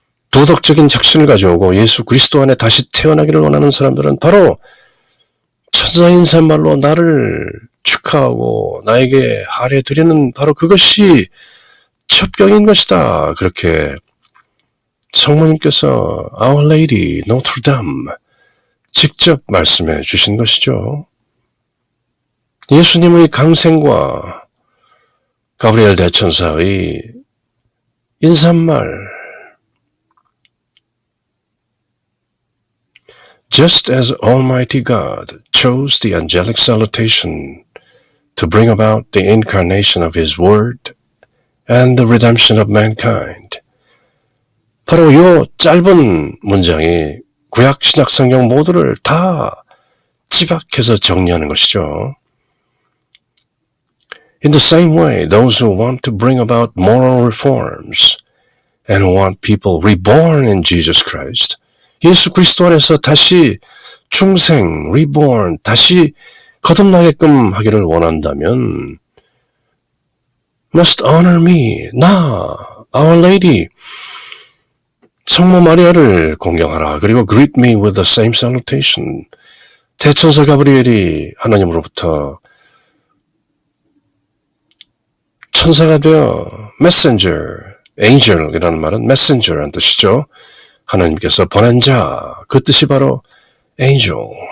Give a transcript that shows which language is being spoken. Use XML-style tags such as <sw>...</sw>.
<ko>도덕적인 혁신을 가져오고 예수 그리스도 안에 다시 태어나기를 원하는 사람들은 바로 천사 인사말로 나를 축하하고 나에게 하례 드리는 바로 그것이 첩경인 것이다. 그렇게 성모님께서 Our Lady Notre Dame 직접 말씀해 주신 것이죠. 예수님의 강생과 가브리엘 대천사의 인사말,</ko> <en>Just as Almighty God chose the angelic salutation to bring about the incarnation of His Word and the redemption of mankind.</en> <ko>바로 이 짧은 문장이 구약 신약 성경 모두를 다 집약해서 정리하는 것이죠.</ko> <en>In the same way, those who want to bring about moral reforms and who want people reborn in Jesus Christ,</en> <ko>예수 그리스도 안에서 다시 중생, reborn, 다시 거듭나게끔 하기를 원한다면</ko> <en>must honor me, 나, Our Lady,</en> <ko>성모 마리아를 공경하라. 그리고</ko> <en>greet me with the same salutation.</en> <ko>대천사 가브리엘이 하나님으로부터 천사가 되어 messenger, angel이라는 말은 messenger라는 뜻이죠. 하나님께서 보낸 자, 그 뜻이 바로 angel.</ko>